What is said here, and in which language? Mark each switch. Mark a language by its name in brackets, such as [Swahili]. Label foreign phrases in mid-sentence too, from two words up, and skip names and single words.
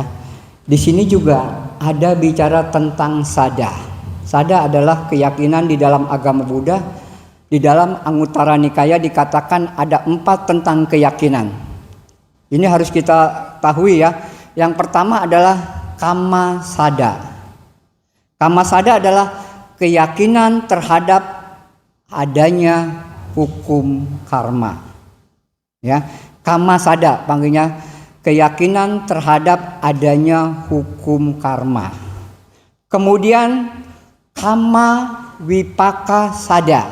[Indonesian] Di sini juga ada bicara tentang sada. Sada adalah keyakinan di dalam agama Buddha. Di dalam Anguttara Nikaya dikatakan ada 4 tentang keyakinan. Ini harus kita tahu ya. Yang pertama adalah [Pali] kama sada. Kama sada [Indonesian] adalah keyakinan terhadap adanya hukum karma. Ya. [Pali] Kama sada [Indonesian] panggilnya keyakinan terhadap adanya hukum karma. Kemudian [Pali] kama wipaka sada.